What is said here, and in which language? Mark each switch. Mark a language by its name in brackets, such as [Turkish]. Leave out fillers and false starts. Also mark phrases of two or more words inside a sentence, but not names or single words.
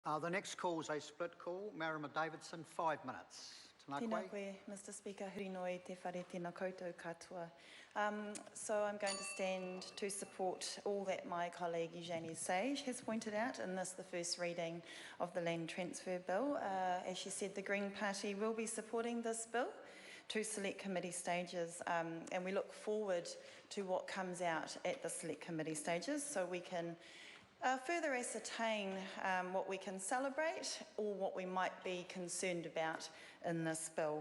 [English] The next call is a split call. Marama Davidson, 5 minutes. [Māori] Tēnā koe, [English] Mr. Speaker, [Māori] huri noi te whare tēnā koutou katoa. [English] So I'm going to stand to support all that my colleague Eugenie Sage has pointed out in this, the first reading of the Land Transfer Bill. As she said, the Green Party will be supporting this bill to select committee stages, and we look forward to what comes out at the select committee stages so we can further ascertain what we can celebrate or what we might be concerned about in this bill.